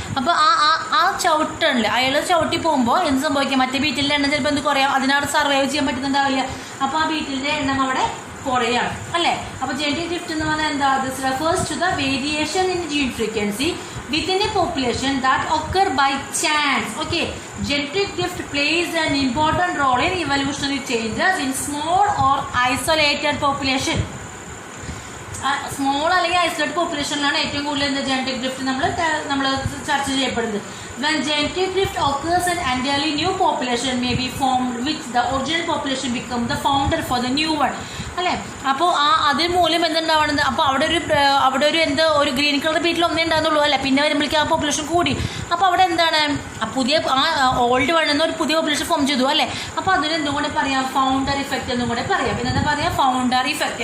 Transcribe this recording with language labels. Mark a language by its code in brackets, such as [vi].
[ml] അപ്പോൾ ആ ചവിട്ടണില്ല, അയാൾ ചവിട്ടി പോകുമ്പോൾ എന്ത് സംഭവിക്കാം, മറ്റേ ബീറ്റിലെ എണ്ണം ചിലപ്പോൾ എന്ത് കുറയാം, അതിനവിടെ സർവൈവ് ചെയ്യാൻ പറ്റുന്നുണ്ടാവില്ല. അപ്പോൾ ആ ബീറ്റിൻ്റെ എണ്ണം അവിടെ കുറയാണ് അല്ലേ. അപ്പോൾ ജനറ്റിക് ഡ്രിഫ്റ്റ് എന്ന് പറഞ്ഞാൽ എന്താ, [en] This refers to the variation in gene frequency within a population that occur by chance. Okay, genetic drift plays an important role in evolutionary changes in small or isolated population. [ml] Small അല്ലെങ്കിൽ isolate പോപ്പുലേഷനിലാണ് ഏറ്റവും കൂടുതൽ genetic drift നമ്മൾ ചർച്ച ചെയ്യപ്പെടുന്നത്. [en] When genetic drift occurs, an entirely new population may be formed, which the original population become the founder for the new one. [ml] അല്ലേ. അപ്പോൾ അതിന് മൂലം എന്തുണ്ടാവുന്നത്, അപ്പോൾ അവിടെ ഒരു ഗ്രീൻ കളർ ബീറ്റിൽ ഒന്നേ ഉണ്ടാകുന്നുള്ളൂ അല്ലേ. പിന്നെ വരുമ്പോഴേക്കും ആ പോപ്പുലേഷൻ കൂടി. അപ്പോൾ അവിടെ എന്താണ്, ഓൾഡ് വണ്ണെന്ന് ഒരു പുതിയ പോപ്പുലേഷൻ ഫോം ചെയ്തു അല്ലേ. അപ്പോൾ അതിന് എന്തും കൂടെ പറയാം, ഫൗണ്ടർ ഇഫക്റ്റ് എന്നും കൂടെ പറയാം. പിന്നെ എന്താ പറയാം, ഫൗണ്ടർ ഇഫക്റ്റ്.